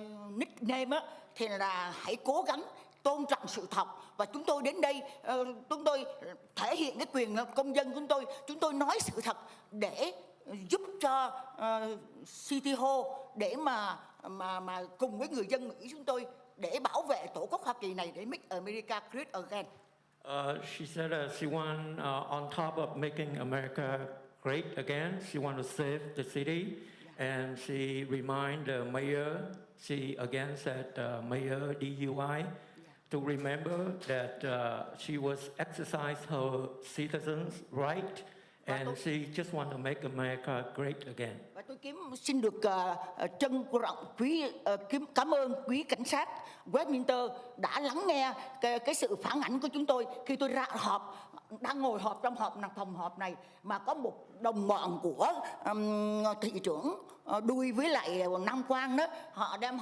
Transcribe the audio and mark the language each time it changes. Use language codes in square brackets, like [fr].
[vi] nickname á, thì là hãy cố gắng tôn trọng sự thật, và chúng tôi đến đây chúng tôi thể hiện cái quyền công dân chúng tôi nói sự thật để giúp cho City Hall để mà cùng với người dân Mỹ chúng tôi để bảo vệ tổ quốc Hoa Kỳ này, để [en] make America great again. She said she want on top of making America great again, she want to save the city, and she remind the mayor. She again said Mayor DUI to remember that she was exercise her citizens' right, and she just want to make America great again. [vi] Và tôi xin được trân trọng cảm ơn quý cảnh sát Westminster đã lắng nghe cái sự phản ảnh của chúng tôi khi tôi ra họp, đang ngồi họp trong phòng họp này, mà có một đồng bọn của thị trưởng Đuôi với lại Nam Quang đó, họ